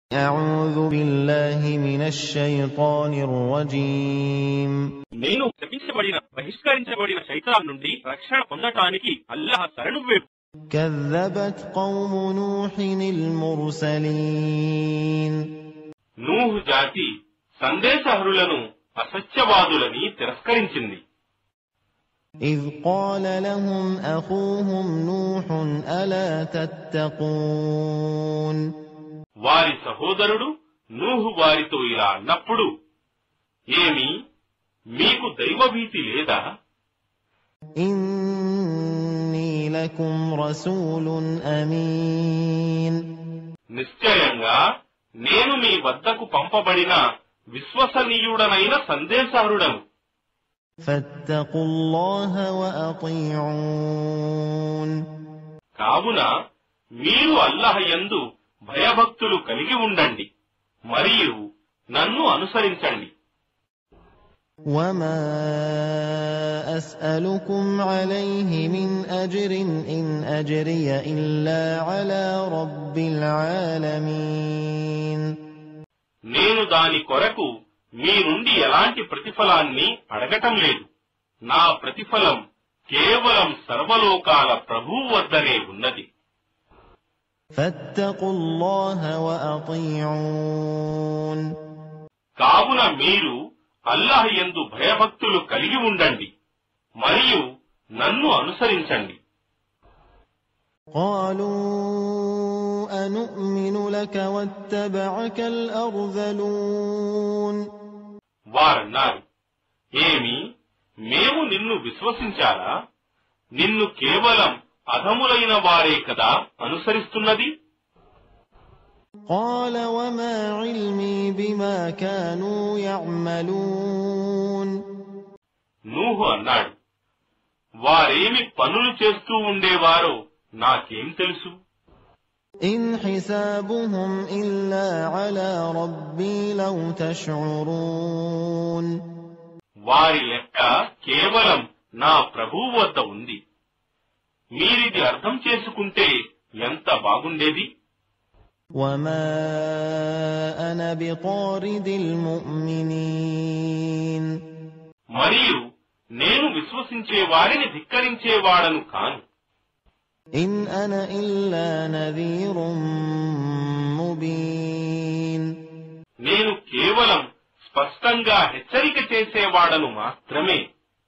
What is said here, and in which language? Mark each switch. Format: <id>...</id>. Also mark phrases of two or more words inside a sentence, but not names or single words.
<ar>أعوذ بالله من الشيطان الرجيم</ar> <te>నేను శపించబడిన బహిష్కరించబడిన శైతాన్ నుండి రక్షణ పొందటానికి అల్లాహ్ శరణు వేడు.</te> <ar>كذبت قوم نوح المرسلين</ar> <te>నూహ్ జాతి సందేశహరులను అసత్యవాదులని తిరస్కరించింది.</te> <ar>إذ قال لهم أخوهم نوح ألا تتقون</ar> <te>వారి సహోదరుడు నూహు వారితో ఇలా అన్నప్పుడు, ఏమి మీకు దైవభీతి లేదా?</te> <ar>إني لكم رسول أمين</ar> <te>నిశ్చయంగా నేను మీ వద్దకు పంపబడిన విశ్వసనీయుడనైన సందేశహరుడను.</te> <ar>فاتقوا الله وأطيعون</ar> <te>కావున మీరు అల్లాహ్ యందు భయభక్తులు కలిగి ఉండండి మరియు నన్ను అనుసరించండి.</te> <ar>وما أسألكم عليه من أجر إن أجري إلا على رب العالمين</ar> <te>నేను దాని కొరకు మీ నుండి ఎలాంటి ప్రతిఫలాన్ని అడగటం లేదు. నా ప్రతిఫలం కేవలం సర్వలోకాల ప్రభువు వద్దనే ఉన్నది.</te> <ar>فاتقوا الله وأطيعون</ar> <te>కావున మీరు అల్లాహ్ యందు భయభక్తులు కలిగి ఉండండి మరియు నన్ను అనుసరించండి.</te> <ar>قالوا أنؤمن لك واتبعك الأرذلون</ar> <te>వారన్నారు, ఏమి మేము నిన్ను విశ్వసించాలా? నిన్ను కేవలం అధములైన వారే కదా అనుసరిస్తున్నది.</te> <ar>قال وما علمي بما كانوا يعملون</ar> <te>నూహు అన్నాడు, వారేమి పనులు చేస్తూ ఉండేవారో నాకేం తెలుసు.</te> <ar>إن حسابهم إلا على ربي لو تشعرون</ar> <te>వారి లెక్క కేవలం నా ప్రభువు వద్ద ఉంది. మీరిది అర్థం చేసుకుంటే ఎంత బాగుండేది.</te> <ar>وما أنا بطارد المؤمنين</ar> <te>మరియు నేను విశ్వసించే వారిని ధిక్కరించేవాడను కాను.</te> <ar>إن أنا إلا نذير مبين</ar> <te>నేను కేవలం స్పష్టంగా హెచ్చరిక చేసేవాడను మాత్రమే.</te>